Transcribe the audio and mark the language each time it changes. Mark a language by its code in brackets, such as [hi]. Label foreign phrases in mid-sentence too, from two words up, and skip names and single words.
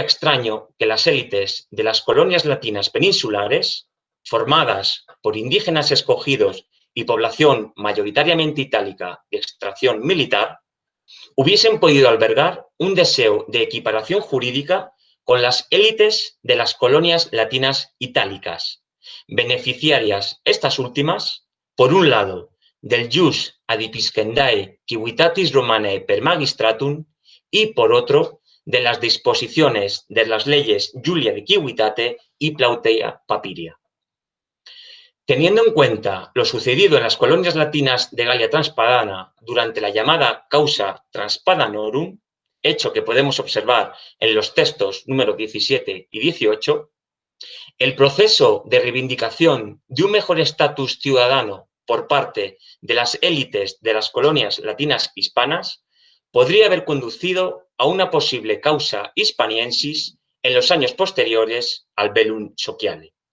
[es] extraño que las élites de las colonias latinas peninsulares, formadas por indígenas escogidos y población mayoritariamente itálica de extracción militar, hubiesen podido albergar un deseo de equiparación jurídica con las élites de las colonias latinas itálicas, beneficiarias estas últimas, por un lado, del [la] jus adipiscendae civitatis romanae per magistratum [es] y, por otro, de las disposiciones de las leyes Julia de Civitate y Plautea Papiria. Teniendo en cuenta lo sucedido en las colonias latinas de Galia Transpadana durante la llamada [la] causa Transpadanorum, [es] hecho que podemos observar en los textos número 17 y 18, el proceso de reivindicación de un mejor estatus ciudadano por parte de las élites de las colonias latinas hispanas podría haber conducido a una posible [la] causa hispaniensis [es] en los años posteriores al Bellum Sociale.